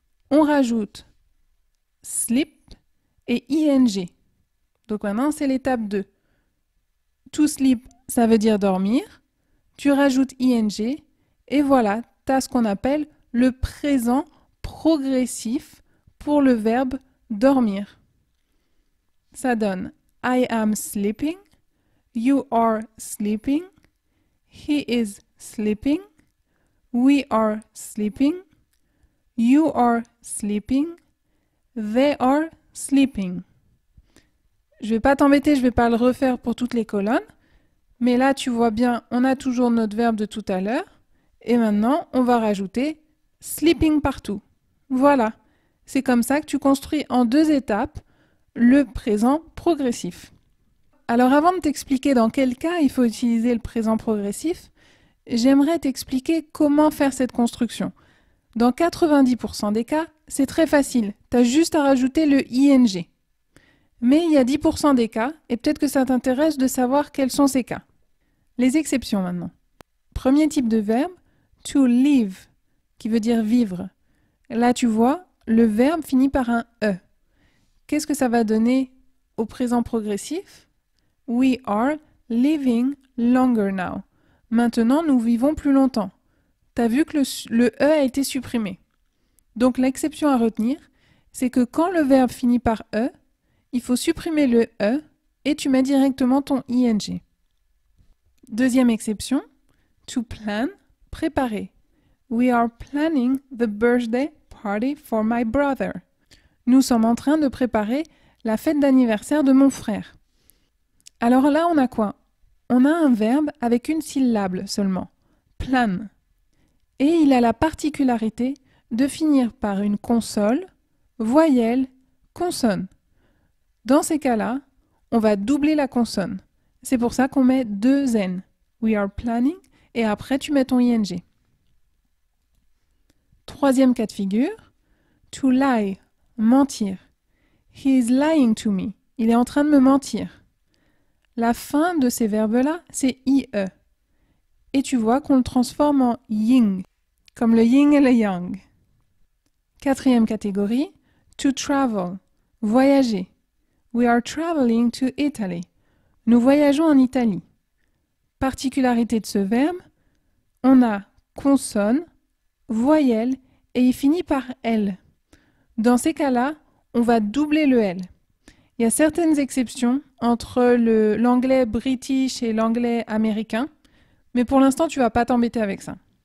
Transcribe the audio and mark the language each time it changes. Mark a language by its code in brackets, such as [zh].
[fr] On rajoute sleep et ing. Donc maintenant, c'est l'étape 2. To sleep, ça veut dire dormir. Tu rajoutes ing et voilà, tu as ce qu'on appelle le présent progressif pour le verbe dormir. Ça donne [en] I am sleeping, you are sleeping, he is sleeping, we are sleeping, you are sleeping, they are sleeping. [fr] Je vais pas t'embêter, je vais pas le refaire pour toutes les colonnes, mais là tu vois bien, on a toujours notre verbe de tout à l'heure, et maintenant on va rajouter sleeping partout. Voilà, c'est comme ça que tu construis en 2 étapes le présent progressif. Alors avant de t'expliquer dans quel cas il faut utiliser le présent progressif, j'aimerais t'expliquer comment faire cette construction. Dans 90% des cas, c'est très facile, tu as juste à rajouter le ing. Mais il y a 10% des cas, et peut-être que ça t'intéresse de savoir quels sont ces cas. Les exceptions maintenant. Premier type de verbe, to live, qui veut dire vivre. Là tu vois, le verbe finit par un E. Qu'est-ce que ça va donner au présent progressif? [en] We are living longer now. [fr] Maintenant, nous vivons plus longtemps. Tu as vu que le E a été supprimé. Donc l'exception à retenir, c'est que quand le verbe finit par E, il faut supprimer le E et tu mets directement ton ing. Deuxième exception, to plan, préparer. [en] We are planning the birthday party for my brother. [fr] Nous sommes en train de préparer la fête d'anniversaire de mon frère. Alors là, on a quoi? On a un verbe avec une syllabe seulement, plan. Et il a la particularité de finir par une consonne, voyelle, consonne. Dans ces cas-là, on va doubler la consonne. C'est pour ça qu'on met 2 N. [en] We are planning, [fr] et après tu mets ton ing. Troisième cas de figure, to lie, mentir. [en] He is lying to me. [fr] Il est en train de me mentir. La fin de ces verbes-là, c'est IE. Et tu vois qu'on le transforme en ying, comme le yin et le yang. Quatrième catégorie, to travel, voyager. [en] We are traveling to Italy. [fr] Nous voyageons en Italie. Particularité de ce verbe, on a consonne, voyelle et il finit par L. Dans ces cas-là, on va doubler le L. Il y a certaines exceptions entre l'anglais british et l'anglais américain, mais pour l'instant, tu ne vas pas t'embêter avec ça.